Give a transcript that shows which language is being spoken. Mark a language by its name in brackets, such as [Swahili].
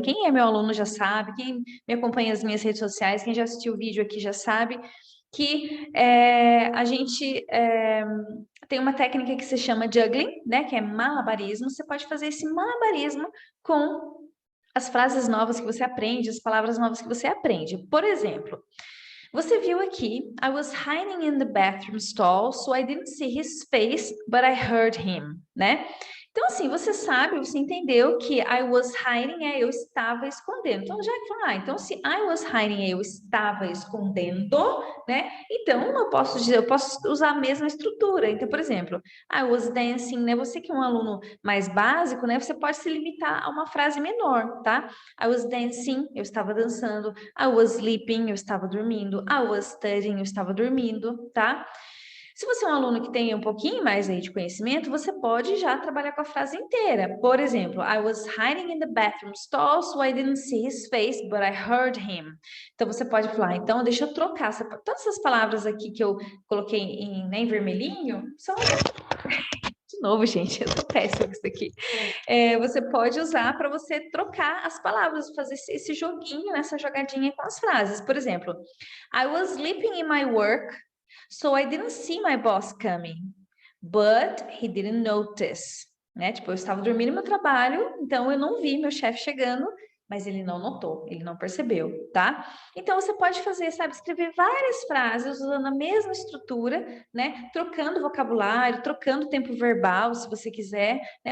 [Portuguese] Quem é meu aluno já sabe, quem me acompanha nas minhas redes sociais, quem já assistiu o vídeo aqui já sabe, que a gente tem uma técnica que se chama juggling, né, que é malabarismo. Você pode fazer esse malabarismo com as frases novas que você aprende, as palavras novas que você aprende. Por exemplo, você viu aqui, [English] I was hiding in the bathroom stall, so I didn't see his face, but I heard him, [Portuguese] né? Então, assim, você sabe, você entendeu que [English] I was hiding [Portuguese] eu estava escondendo. Então, já que então se [English] I was hiding [Portuguese] eu estava escondendo, né? Então, eu posso usar a mesma estrutura. Então, por exemplo, [English] I was dancing, [Portuguese] né? Você que é um aluno mais básico, né? Você pode se limitar a uma frase menor, tá? [English] I was dancing, [Portuguese] eu estava dançando. [English] I was sleeping, [Portuguese] eu estava dormindo. [English] I was studying, [Portuguese] eu estava dormindo, tá? Se você é um aluno que tem um pouquinho mais aí de conhecimento, você pode já trabalhar com a frase inteira. Por exemplo, [English] I was hiding in the bathroom stall, so I didn't see his face, but I heard him. [Portuguese] Então, você pode falar, então, deixa eu trocar. Todas essas palavras aqui que eu coloquei em vermelhinho, são... De novo, gente, eu tô péssima com isso aqui. Você pode usar para você trocar as palavras, fazer esse joguinho, essa jogadinha com as frases. Por exemplo, [English] I was sleeping in my work, so I didn't see my boss coming, but he didn't notice, [Portuguese] né? Tipo, eu estava dormindo no meu trabalho, então eu não vi meu chefe chegando, mas ele não notou, ele não percebeu, tá? Então você pode fazer, sabe, escrever várias frases usando a mesma estrutura, né? Trocando vocabulário, trocando tempo verbal, se você quiser, né?